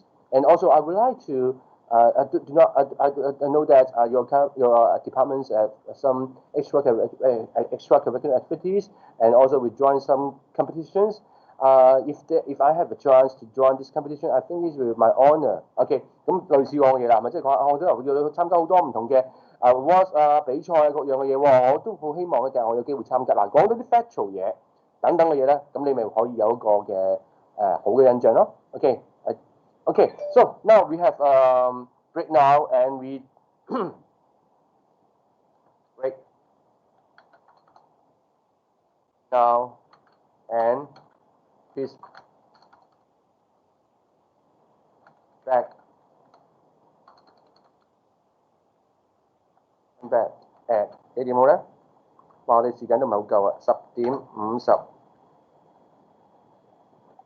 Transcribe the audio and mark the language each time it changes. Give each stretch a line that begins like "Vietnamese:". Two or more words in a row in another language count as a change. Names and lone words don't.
English: And also, I would like to. I know that your departments have some extracurricular activities, and also we join some competitions. If I have a chance to join this competition, I think this will be my honor.
Cantonese: OK， 咁類似我嘅嘢啦，咪即係講我都要參加好多唔同嘅awards 比賽各樣嘅嘢喎，我都好希望嘅，我有機會參加。嗱，講到啲 factual 嘢等等嘅嘢咧，咁你咪可以有一個嘅好嘅印象咯。OK。
English: Okay, so now we have break now, and we break now, and please back at
Cantonese: 幾點好咧？哇！我哋時間都唔係好夠啊，10:50。